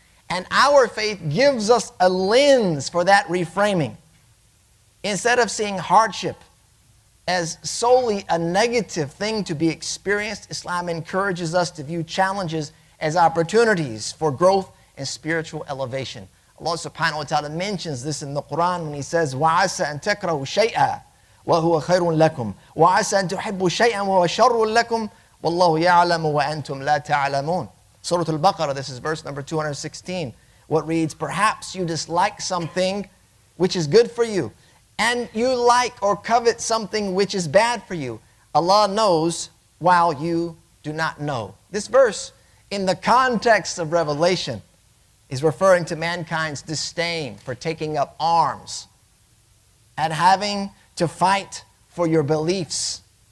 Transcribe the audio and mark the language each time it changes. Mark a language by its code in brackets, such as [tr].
[en] And our faith gives us a lens for that reframing. Instead of seeing hardship as solely a negative thing to be experienced, Islam encourages us to view challenges as opportunities for growth and spiritual elevation. Allah subhanahu wa ta'ala mentions this in the Quran when He says, [ar] وَعَسَى أَن تَكْرَهُ شَيْئًا وَهُوَ خَيْرٌ لَكُمْ وَعَسَى أَن تُحِبُّوا شَيْئًا وَهُوَ شَرٌّ لَكُمْ وَاللَّهُ يَعْلَمُ وَأَنْتُمْ لَا تَعْلَمُونَ. [en] Surah Al-Baqarah, this is verse number 216, what reads, perhaps you dislike something which is good for you, and you like or covet something which is bad for you. Allah knows while you do not know. This verse, in the context of Revelation, is referring to mankind's disdain for taking up arms and having to fight for your beliefs.